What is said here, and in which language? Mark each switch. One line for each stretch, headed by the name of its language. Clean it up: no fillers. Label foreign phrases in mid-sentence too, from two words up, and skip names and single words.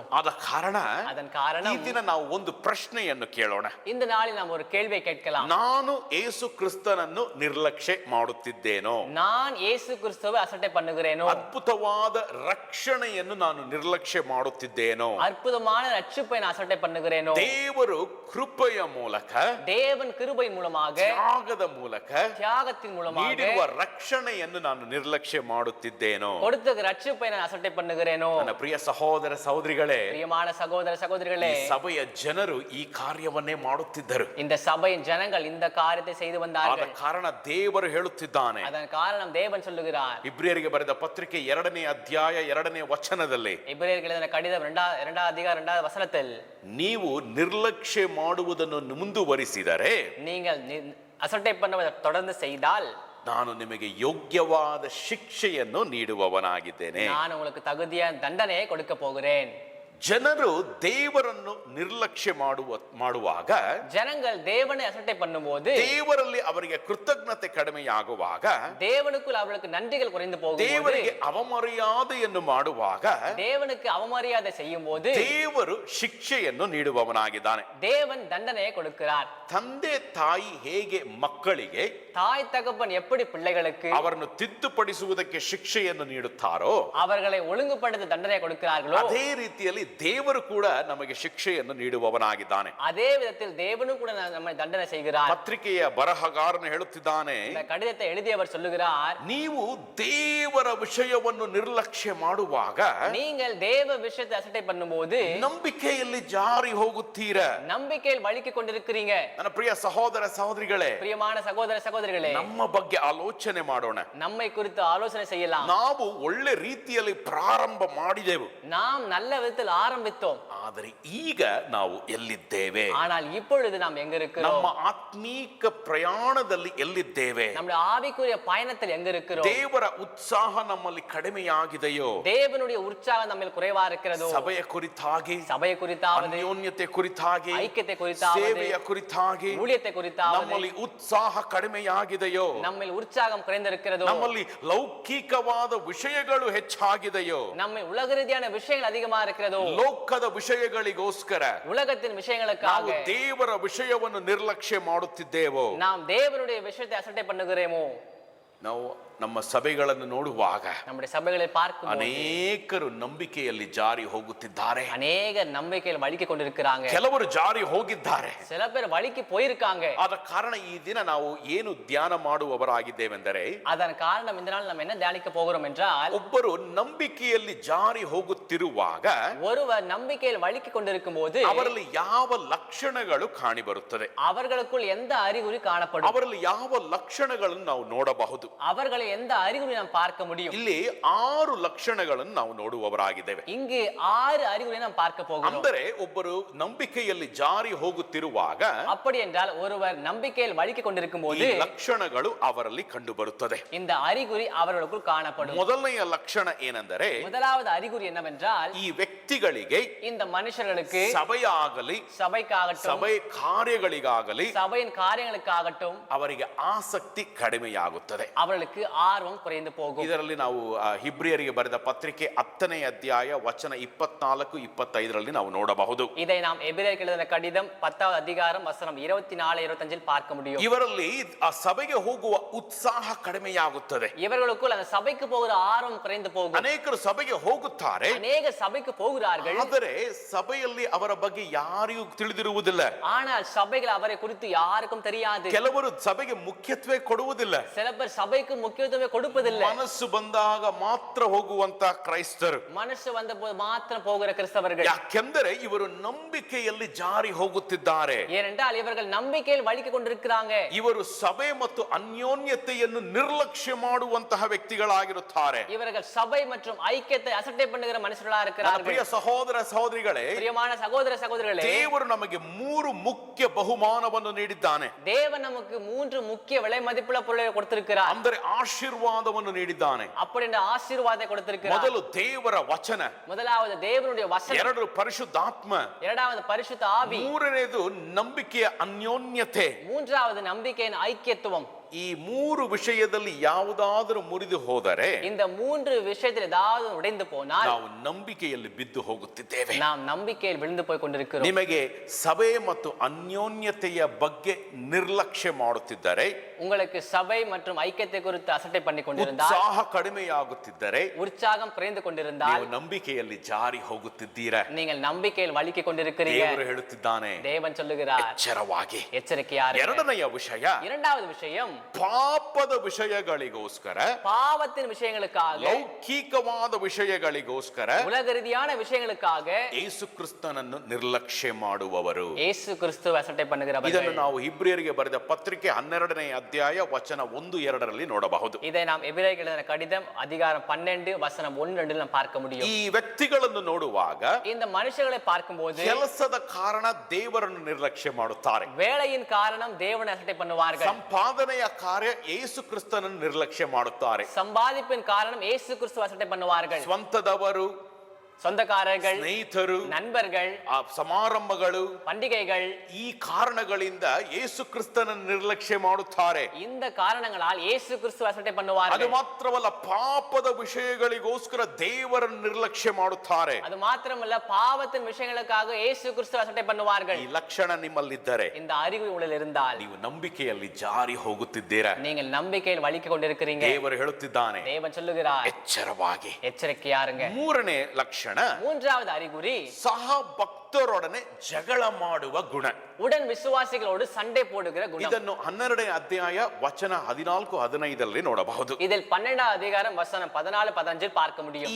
Kannada: ಆದ ಕಾರಣ
Tamil: அதன்
Kannada: ಈ
Tamil: காரணம்
Kannada: ದಿನ ನಾವು ಒಂದು ಪ್ರಶ್ನೆಯನ್ನು ಕೇಳೋಣ.
Tamil: இந்த நாளில் நாம் ஒரு கேள்வியை கேட்கலாம்.
Kannada: ನಾನು ಯೇಸು ಕ್ರಿಸ್ತನನ್ನು ನಿರ್ಲಕ್ಷ್ಯ ಮಾಡುತ್ತಿದ್ದೇನೋ?
Tamil: நான் இயேசு கிறிஸ்துவை அசட்டை பண்ணுகிறேனோ?
Kannada: ಅದ್ಭುತವಾದ ರಕ್ಷಣೆಯನ್ನು ನಾನು ನಿರ್ಲಕ್ಷ್ಯ ಮಾಡುತ್ತಿದ್ದೇನೋ?
Tamil: அற்புதமான ரட்சிப்பை நான் அசட்டை பண்ணுகிறேனோ?
Kannada: ದೇವರು ಕೃಪೆಯ ಮೂಲಕ,
Tamil: தேவன் கிருபை மூலமாக,
Kannada: ತ್ಯಾಗದ ಮೂಲಕ
Tamil: தியாகத்தின் மூலமாக
Kannada: ನೀಡಿರುವ ರಕ್ಷಣೆಯನ್ನು ನಾನು ನಿರ್ಲಕ್ಷ್ಯ ಮಾಡುತ್ತಿದ್ದೇನೋ?
Tamil: கொடுத்த ரட்சிப்பை நான் அசட்டை பண்ணுகிறேனோ?
Kannada: ನನ್ನ ಪ್ರಿಯ ಸಹೋದರ ಸಹೋದರಿಗಳೇ,
Tamil: பிரியமான சகோதர சகோதரிகளே,
Kannada: ಈ ಸಭೆಯ ಜನರು ಈ ಕಾರ್ಯವನ್ನೇ ಮಾಡುತ್ತಿದ್ದರು.
Tamil: இந்த சபையின் ஜனங்கள் இந்த காரியத்தை செய்து
Kannada: ಆದ
Tamil: வந்தார்கள்.
Kannada: ಕಾರಣ ದೇವರು ಹೇಳುತ್ತಿದ್ದಾನೆ,
Tamil: அதன் காரணம் தேவன் சொல்லுகிறார்.
Kannada: ಇಬ್ರಿಯರಿಗೆ ಬರೆದ ಪತ್ರಿಕೆ 2ನೇ ಅಧ್ಯಾಯ 2ನೇ ವಚನದಲ್ಲಿ,
Tamil: எபிரேயருக்கு எழுதின கடிதம் 2வது அதிகாரம் 2வது வசனத்தில்,
Kannada: ನೀವು ನಿರ್ಲಕ್ಷ್ಯ ಮಾಡುವುದನ್ನು ಮುಂದುವರಿಸಿದರೆ
Tamil: நீங்கள் அசட்டை பண்ணுவதை தொடர்ந்து செய்தால்
Kannada: ನಾನು ನಿಮಗೆ ಯೋಗ್ಯವಾದ ಶಿಕ್ಷೆಯನ್ನು ನೀಡುವವನಾಗಿದ್ದೇನೆ.
Tamil: நான் உங்களுக்கு தகுதியான தண்டனையை கொடுக்க போகிறேன்.
Kannada: ಜನರು ದೇವರನ್ನು ನಿರ್ಲಕ್ಷ್ಯ ಮಾಡುವಾಗ,
Tamil: ஜனங்கள் தேவனை அசட்டை பண்ணும்போது,
Kannada: ದೇವರಲ್ಲಿ ಅವರಿಗೆ ಕೃತಜ್ಞತೆ ಕಡಿಮೆಯಾಗುವಾಗ,
Tamil: தேவனுக்குள் அவர்களுக்கு நன்றிகள் குறைந்து போகும்போது,
Kannada: ದೇವರಿಗೆ ಅವಮರ್ಯಾದೆಯನ್ನು ಮಾಡುವಾಗ,
Tamil: தேவனுக்கு அவமரியாதை செய்யும் போது
Kannada: ದೇವರು ಶಿಕ್ಷೆಯನ್ನು ನೀಡುವವನಾಗಿದ್ದಾನೆ.
Tamil: தேவன் தண்டனையை கொடுக்கிறார்.
Kannada: ತಂದೆ ತಾಯಿ ಹೇಗೆ ಮಕ್ಕಳಿಗೆ
Tamil: தாய் தகப்பன் எப்படி பிள்ளைகளுக்கு
Kannada: ಅವರನ್ನು ತಿದ್ದುಪಡಿಸುವುದಕ್ಕೆ ಶಿಕ್ಷೆಯನ್ನು ನೀಡುತ್ತಾರೋ,
Tamil: அவர்களை ஒழுங்குபடுத்த தண்டனை கொடுக்கிறார்களோ,
Kannada: ಅದೇ ರೀತಿಯಲ್ಲಿ ದೇವರು ಕೂಡ ನಮಗೆ ಶಿಕ್ಷೆಯನ್ನು ನೀಡುವವನಾಗಿದ್ದಾನೆ.
Tamil: அதே விதத்தில் தேவனும் கூட நம்மை தண்டனை செய்கிறார்.
Kannada: ಪತ್ರಿಕೆಯ ಬರಹಗಾರನು ಹೇಳುತ್ತಿದ್ದಾನೆ,
Tamil: இந்த கடிதத்தை எழுதியவர் சொல்லுகிறார்,
Kannada: ನೀವು ದೇವರ ವಿಷಯವನ್ನು ನಿರ್ಲಕ್ಷ್ಯ ಮಾಡುವಾಗ
Tamil: நீங்கள் தேவ விஷயத்தை அசட்டை பண்ணும்போது
Kannada: ನಂಬಿಕೆಯಲ್ಲಿ ಜಾರಿ ಹೋಗುತ್ತೀರ.
Tamil: நம்பிக்கையில் வலிக்கு கொண்டிருக்கிறீங்க.
Kannada: ನನ್ನ ಪ್ರಿಯ ಸಹೋದರ ಸಹೋದರಿಗಳೇ,
Tamil: பிரியமான சகோதர சகோதரிகளே,
Kannada: ನಮ್ಮ ಬಗ್ಗೆ ಆಲೋಚನೆ ಮಾಡೋಣ.
Tamil: நம்மை குறித்து ஆலோசனை செய்யலாம்.
Kannada: ನಾವು ಒಳ್ಳೆ ರೀತಿಯಲ್ಲಿ ಪ್ರಾರಂಭ ಮಾಡಿದೆವು,
Tamil: நாம் நல்ல விதத்தில் ஆரம்பித்தோம்.
Kannada: ಆದರೆ ಈಗ ನಾವು ಎಲ್ಲಿದ್ದೇವೆ?
Tamil: ஆனால் இப்பொழுது நாம் எங்க இருக்கிறோம்?
Kannada: ನಮ್ಮ ಆತ್ಮೀಕ ಪ್ರಯಾಣದಲ್ಲಿ ಎಲ್ಲಿದ್ದೇವೆ?
Tamil: நம்முடைய ஆவிக்குரிய பயணத்தில் எங்க இருக்கிறோம்?
Kannada: ದೇವರ ಉತ್ಸಾಹ ನಮ್ಮಲ್ಲಿ ಕಡಿಮೆಯಾಗಿದೆಯೋ?
Tamil: தேவனுடைய உற்சாகம் நம்மில் குறைவா இருக்கிறதோ?
Kannada: ಸಭೆಯ ಕುರಿತಾಗಿ,
Tamil: சபையை குறித்தாவது,
Kannada: ಅನ್ಯೋನ್ಯತೆ ಕುರಿತಾಗಿ,
Tamil: ஐக்கியத்தை குறித்தாவது,
Kannada: ಸೇವೆಯ ಕುರಿತಾಗಿ
Tamil: ஊழியத்தை குறித்தாவது
Kannada: ನಮ್ಮಲ್ಲಿ ಉತ್ಸಾಹ ಕಡಿಮೆಯಾಗಿದೆಯೋ?
Tamil: நம்மில் உற்சாகம் குறைந்திருக்கிறதோ?
Kannada: ನಮ್ಮಲ್ಲಿ ಲೌಕಿಕವಾದ ವಿಷಯಗಳು ಹೆಚ್ಚಾಗಿದೆಯೋ?
Tamil: நம்மை உலக ரீதியான விஷயங்கள் அதிகமா இருக்கிறதோ?
Kannada: ಲೋಕದ ವಿಷಯಗಳಿಗೋಸ್ಕರ
Tamil: உலகத்தின்
Kannada: ನಾವು
Tamil: விஷயங்களுக்காக
Kannada: ದೇವರ ವಿಷಯವನ್ನು ನಿರ್ಲಕ್ಷ್ಯ ಮಾಡುತ್ತಿದ್ದೇವೋ?
Tamil: நாம் தேவனுடைய விஷயத்தை அசட்டை பண்ணுகிறோமோ?
Kannada: ನಾವು ನಮ್ಮ ಸಭೆಗಳನ್ನು ನೋಡುವಾಗ
Tamil: நம்முடைய சபைகளை பார்க்கும்
Kannada: ಅನೇಕರು ನಂಬಿಕೆಯಲ್ಲಿ ಜಾರಿ ಹೋಗುತ್ತಿದ್ದಾರೆ.
Tamil: அநேக நம்பிக்கையில் வலிக்கு கொண்டிருக்கிறாங்க.
Kannada: ಕೆಲವರು ಜಾರಿ ಹೋಗಿದ್ದಾರೆ.
Tamil: சில பேர் வலிக்கு போயிருக்காங்க.
Kannada: ಆದ ಕಾರಣ ಈ ದಿನ ನಾವು ಏನು ಧ್ಯಾನ ಮಾಡುವವರಾಗಿದ್ದೇವೆಂದರೆ,
Tamil: அதன் காரணம் இந்த நாள் நம்ம என்ன தியானிக்க போகிறோம் என்றால்,
Kannada: ಒಬ್ಬರು ನಂಬಿಕೆಯಲ್ಲಿ ಜಾರಿ ಹೋಗುತ್ತಿರುವಾಗ
Tamil: ஒருவர் நம்பிக்கையில் வலிக்கு கொண்டிருக்கும் போது
Kannada: ಅವರಲ್ಲಿ ಯಾವ ಲಕ್ಷಣಗಳು ಕಾಣಿ ಬರುತ್ತದೆ?
Tamil: அவர்களுக்குள் எந்த அறிகுறி காணப்படும்?
Kannada: ಅವರಲ್ಲಿ ಯಾವ ಲಕ್ಷಣಗಳನ್ನು ನಾವು ನೋಡಬಹುದು?
Tamil: அவர்களை எந்த அறிகுறி நாம் பார்க்க முடியும்?
Kannada: ಇಲ್ಲಿ 6 ಲಕ್ಷಣಗಳನ್ನು ನಾವು ನೋಡುವವರಾಗಿದ್ದೇವೆ.
Tamil: இங்கு 6 அறிகுறி நாம் பார்க்க போகிறோம்.
Kannada: ಅಂದರೆ ಒಬ್ಬರು ನಂಬಿಕೆಯಲ್ಲಿ ಜಾರಿ ಹೋಗುತ್ತಿರುವಾಗ
Tamil: அப்படி என்றால் ஒருவர் நம்பிக்கையில் வலிக்கு கொண்டிருக்கும்
Kannada: ಈ
Tamil: போது
Kannada: ಲಕ್ಷಣಗಳು ಅವರಲ್ಲಿ ಕಂಡು ಬರುತ್ತದೆ.
Tamil: இந்த அறிகுறி அவர்களுக்குள் காணப்படும்.
Kannada: ಮೊದಲನೆಯ ಲಕ್ಷಣ ಏನೆಂದರೆ,
Tamil: முதலாவது அறிகுறி என்னவென்றால்,
Kannada: ಈ ವ್ಯಕ್ತಿಗಳಿಗೆ
Tamil: இந்த மனுஷர்களுக்கு
Kannada: ಸಭೆಯಾಗಲಿ
Tamil: சபைக்காகட்டும்,
Kannada: ಸಭೆ ಕಾರ್ಯಗಳಿಗಾಗಲಿ
Tamil: சபையின் காரியங்களுக்காகட்டும்
Kannada: ಅವರಿಗೆ ಆಸಕ್ತಿ ಕಡಿಮೆಯಾಗುತ್ತದೆ.
Tamil: அவர்களுக்கு ஆர்வம் குறைந்து போகும்.
Kannada: ಇದರಲ್ಲಿ ನಾವು ಹಿಬ್ರಿಯರಿಗೆ ಬರೆದ ಪತ್ರಿಕೆ 10ನೇ ಅಧ್ಯಾಯ ವಚನ 24-25 ನಾವು ನೋಡಬಹುದು.
Tamil: இதை நாம் எபிரேயருக்கு எழுதின கடிதம் 10வது அதிகாரம் வசனம் 24-25 பார்க்க முடியும்.
Kannada: ಇವರಲ್ಲಿ ಆ ಸಭೆಗೆ ಹೋಗುವ ಉತ್ಸಾಹ ಕಡಿಮೆಯಾಗುತ್ತದೆ.
Tamil: இவர்களுக்குள் அந்த சபைக்கு போகிற ஆர்வம் குறைந்து போகும்.
Kannada: ಅನೇಕರು ಸಭೆಗೆ ಹೋಗುತ್ತಾರೆ,
Tamil: அநேக சபைக்கு போகிறார்கள்,
Kannada: ಆದರೆ ಸಭೆಯಲ್ಲಿ ಅವರ ಬಗ್ಗೆ ಯಾರಿಗೂ ತಿಳಿದಿರುವುದಿಲ್ಲ.
Tamil: ஆனால் சபைகள் அவரை குறித்து யாருக்கும் தெரியாது.
Kannada: ಕೆಲವರು ಸಭೆಗೆ ಮುಖ್ಯತ್ವ ಕೊಡುವುದಿಲ್ಲ.
Tamil: சில பேர் சபைக்கு முக்கியத்துவம் முக்கியத்துவமே கொடுப்பதில்லை.
Kannada: ಮನಸ್ಸು ಬಂದಾಗ ಮಾತ್ರ ಹೋಗುವಂತ ಕ್ರೈಸ್ತರು.
Tamil: மனசு வந்த போது மாத்திரம் போகிற கிறிஸ்தவர்கள்.
Kannada: ಯಾಕೆಂದರೆ ಇವರು ನಂಬಿಕೆಯಲ್ಲಿ ಜಾರಿ ಹೋಗುತ್ತಿದ್ದಾರೆ.
Tamil: ஏனென்றால் இவர்கள் நம்பிக்கையில் வலிக்கு கொண்டிருக்கிறாங்க.
Kannada: ಇವರು ಸಭೆ ಮತ್ತು ಅನ್ಯೋನ್ಯತೆಯನ್ನು ನಿರ್ಲಕ್ಷ್ಯ ಮಾಡುವಂತಹ ವ್ಯಕ್ತಿಗಳಾಗಿರುತ್ತಾರೆ.
Tamil: இவர்கள் சபை மற்றும் ஐக்கியத்தை அசட்டை பண்ணுகிற மனுஷர்களா
Kannada: ನನ್ನ
Tamil: இருக்கிறார்கள்.
Kannada: ಪ್ರಿಯ ಸಹೋದರ ಸಹೋದರಿಗಳೇ,
Tamil: பிரியமான சகோதர சகோதரிகளே,
Kannada: ದೇವರು ನಮಗೆ 3 ಮುಖ್ಯ ಬಹುಮಾನವನ್ನು ನೀಡಿದ್ದಾನೆ.
Tamil: தேவன் நமக்கு 3 முக்கிய விலை மதிப்புள்ள பொருளை கொடுத்திருக்கிறார்.
Kannada: ಅಂದರೆ ಆಶೀರ್ವಾದವನ್ನು ನೀಡಿದ್ದಾನೆ.
Tamil: அப்படி என்ற ஆசீர்வாதத்தை கொடுத்திருக்கிறார்.
Kannada: ಮೊದಲು ದೇವರ ವಚನ,
Tamil: முதலாவது தேவனுடைய வசனம்,
Kannada: ಎರಡು ಪರಿಶುದ್ಧಾತ್ಮ,
Tamil: இரண்டாவது பரிசுத்த ஆவி,
Kannada: ಮೂರನೇದು ನಂಬಿಕೆಯ ಅನ್ಯೋನ್ಯತೆ.
Tamil: மூன்றாவது நம்பிக்கையின் ஐக்கியத்துவம்.
Kannada: ಈ 3 ವಿಷಯದಲ್ಲಿ ಯಾವುದಾದರೂ ಮುರಿದು ಹೋದರೆ
Tamil: இந்த 3 விஷயத்தில் ஏதாவது உடைந்து போனால்
Kannada: ನಾವು ನಂಬಿಕೆಯಲ್ಲಿ ಬಿದ್ದು ಹೋಗುತ್ತಿದ್ದೇವೆ.
Tamil: நாம் நம்பிக்கையில் விழுந்து போய் கொண்டிருக்கிறோம்.
Kannada: ನಿಮಗೆ ಸಭೆ ಮತ್ತು ಅನ್ಯೋನ್ಯತೆಯ ಬಗ್ಗೆ ನಿರ್ಲಕ್ಷ್ಯ ಮಾಡುತ್ತಿದ್ದರೆ,
Tamil: உங்களுக்கு சபை மற்றும் ஐக்கியத்தை குறித்து அசட்டை பண்ணி கொண்டிருந்தால்,
Kannada: ಉತ್ಸಾಹ ಕಡಿಮೆಯಾಗುತ್ತಿದ್ದರೆ
Tamil: உற்சாகம் குறைந்து கொண்டிருந்தால்,
Kannada: ನೀವು ನಂಬಿಕೆಯಲ್ಲಿ ಜಾರಿ ಹೋಗುತ್ತಿದ್ದೀರಾ.
Tamil: நீங்கள் நம்பிக்கையில் வலிக்கு கொண்டிருக்கிறீங்க.
Kannada: ದೇವರು ಹೇಳುತ್ತಿದ್ದಾನೆ,
Tamil: தேவன் சொல்லுகிறார்,
Kannada: ಎಚ್ಚರವಾಗಿ.
Tamil: எச்சரிக்கையாருங்கள்.
Kannada: ಎರಡನೆಯ ವಿಷಯ,
Tamil: இரண்டாவது விஷயம்,
Kannada: ಪಾಪದ ವಿಷಯಗಳಿಗೋಸ್ಕರ,
Tamil: பாவத்தின் விஷயங்களுக்காக,
Kannada: ಲೌಕಿಕವಾದ ವಿಷಯಗಳಿಗೋಸ್ಕರ
Tamil: உலக ரீதியான விஷயங்களுக்காக
Kannada: ಯೇಸು ಕ್ರಿಸ್ತನನ್ನು ನಿರ್ಲಕ್ಷ್ಯ ಮಾಡುವವರು.
Tamil: இயேசு கிறிஸ்துவை அசட்டை
Kannada: ಇದನ್ನು
Tamil: பண்ணுகிறவர்கள்.
Kannada: ನಾವು ಇಬ್ರಿಯರಿಗೆ ಬರೆದ ಪತ್ರಿಕೆ 12ನೇ ಅಧ್ಯಾಯ ವಚನ 1-2ರಲ್ಲಿ ನೋಡಬಹುದು.
Tamil: இதை நாம் எபிரேயருக்கு எழுதின கடிதம் அதிகாரம் 12 வசனம் 1-2 நாம் பார்க்க முடியும்.
Kannada: ಈ ವ್ಯಕ್ತಿಗಳನ್ನು ನೋಡುವಾಗ
Tamil: இந்த மனுஷர்களை பார்க்கும்போது
Kannada: ಕೆಲಸದ ಕಾರಣ ದೇವರನ್ನು ನಿರ್ಲಕ್ಷ್ಯ ಮಾಡುತ್ತಾರೆ.
Tamil: வேலையின் காரணம் தேவனை அசட்டை பண்ணுவார்கள்.
Kannada: ಸಂಪಾದನೆಯ ಕಾರ್ಯ ಯೇಸು ಕ್ರಿಸ್ತನನ್ನು ನಿರ್ಲಕ್ಷ್ಯ ಮಾಡುತ್ತಾರೆ.
Tamil: சம்பாதிப்பின் காரணம் இயேசு கிறிஸ்துவை அசட்டை பண்ணுவார்கள்.
Kannada: ಸ್ವಂತದವರು,
Tamil: சொந்தக்காரர்கள்,
Kannada: ಸ್ನೇಹಿತರು,
Tamil: நண்பர்கள்,
Kannada: ಸಮಾರಂಭಗಳು,
Tamil: பண்டிகைகள்,
Kannada: ಈ ಕಾರಣಗಳಿಂದ ಯೇಸು ಕ್ರಿಸ್ತನನ್ನು ನಿರ್ಲಕ್ಷ್ಯ ಮಾಡುತ್ತಾರೆ.
Tamil: இந்த காரணங்களால் இயேசு கிறிஸ்துவை அசட்டை
Kannada: ಅದು
Tamil: பண்ணுவார்கள்.
Kannada: ಮಾತ್ರವಲ್ಲ, ಪಾಪದ ವಿಷಯಗಳಿಗೋಸ್ಕರ ದೇವರನ್ನು ನಿರ್ಲಕ್ಷ್ಯ ಮಾಡುತ್ತಾರೆ.
Tamil: அது மாத்திரமல்ல, பாவத்தின் விஷயங்களுக்காக இயேசு கிறிஸ்துவை அசட்டை பண்ணுவார்கள்.
Kannada: ಈ ಲಕ್ಷಣ ನಿಮ್ಮಲ್ಲಿದ್ದರೆ
Tamil: இந்த அறிவு உங்களில் இருந்தால்
Kannada: ನೀವು ನಂಬಿಕೆಯಲ್ಲಿ ಜಾರಿ ಹೋಗುತ್ತಿದ್ದೀರಾ.
Tamil: நீங்கள் நம்பிக்கையில் வலிக்கு கொண்டிருக்கிறீங்க.
Kannada: ದೇವರು ಹೇಳುತ್ತಿದ್ದಾನೆ,
Tamil: தேவன் சொல்லுகிறார்,
Kannada: ಎಚ್ಚರವಾಗಿ.
Tamil: எச்சரிக்கையாருங்க.
Kannada: ಮೂರನೇ ಲಕ್ಷಣ,
Tamil: மூன்றாவது அறிகுறி,
Kannada: ಸಹ ಭಕ್ತರೊಡನೆ ಜಗಳ ಮಾಡುವ ಗುಣ.
Tamil: உடன் விசுவாசிகளோடு சண்டை போடுகிற குணம்.
Kannada: ಇದನ್ನು 12ನೇ ಅಧ್ಯಾಯ ವಚನ 14-15ರಲ್ಲಿ ನೋಡಬಹುದು.
Tamil: இதில் 12வது அதிகாரம் வசனம் 14-15 பார்க்க முடியும்.